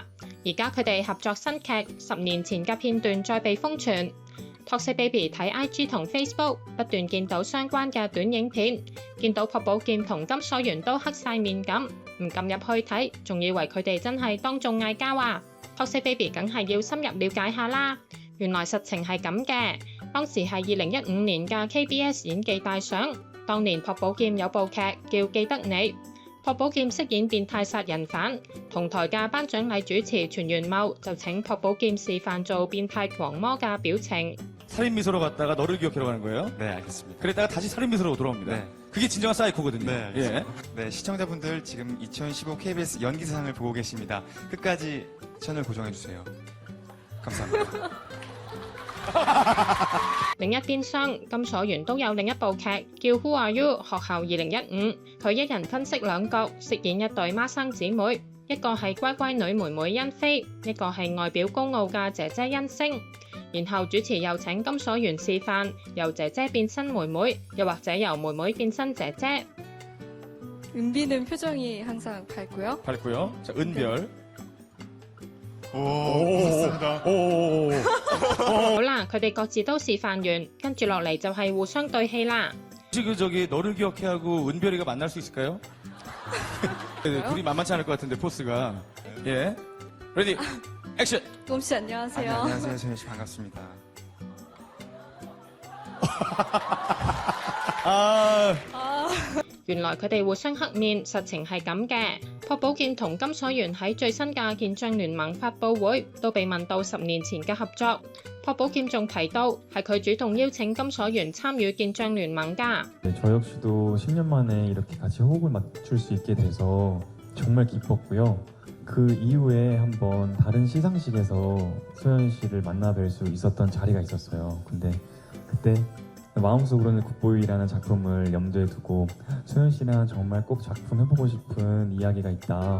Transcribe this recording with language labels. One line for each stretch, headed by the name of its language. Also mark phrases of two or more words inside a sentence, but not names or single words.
Cantonese: 而家佢哋合作新劇10年前嘅片段再被瘋傳。Toxic Baby 睇 IG 同 Facebook 不斷見到相關嘅短影片，見到朴寶劍同金所元都黑晒面咁，唔撳入去睇，仲以為佢哋真係當眾嗌交啊！Toxic Baby 梗係要深入了解下啦，原來實情係咁嘅。當時係2015年嘅 KBS 演技大賞，當年朴寶劍有部劇叫《記得你》，朴寶劍飾演變態殺人犯，同台嘅頒獎禮主持全元茂就請朴寶劍示範做變態狂魔嘅表情。
Korean: 살인미소로 갔다가 너를 기억해라고 하는 거예요? 네, 알겠습니다. 그랬다가 다시 살인미소로 돌아옵니다. 네. 그게 진정한 사이코거든요. 네, 예. 네, 시청자분들 지금 2015 KBS 연기대상을 보고 계십니다. 끝까지 채널 고정해주세요. 감사합니다.
Cantonese: 另一邊廂，金所元都有另一部劇叫《Who Are You》學校2015，佢一人分飾兩角，飾演一對孖生姊妹，一個係乖乖女妹妹欣菲，一個係外表高傲嘅姐姐欣星。然後主持又請金所元示範由姐姐變身妹妹，又或者由妹妹變身姐姐。
Korean: 은비는 표정이 항상 밝고요. 밝고요. 자, 은별. 좋습니다. 오.
Cantonese: 好啦，佢哋各自都示範完，跟住落嚟就係互相對戲啦。
Korean: 혹시 저기 너를 기억해하고 은별이가 만날 수 있을까요? 네, 둘이 만만치 않을 것 같은데 포스가. 예. 레디. 액션. 곰씨 안녕하세요. 안녕하세요, 소연 씨 반갑습니다. 아.
Cantonese: 原來佢哋互相黑面，實情係咁嘅。朴寶劍同金所元喺最新嘅健將聯盟發佈會都被問到10年前嘅合作，朴寶劍仲提到係佢主動邀請金所元參與健將聯盟㗎。
Korean: 네, 저 역시도 10년 만에 이렇게 같이 호흡을 맞출 수 있게 돼서 정말 기뻤고요. 그 이후에 한번 다른 시상식에서 소연 씨를 만나 뵐 수 있었던 자리가 있었어요. 근데 그때 마음속으로는 굿보이라는 작품을 염두에 두고 소연 씨랑 정말 꼭 작품 해보고 싶은 이야기가 있다.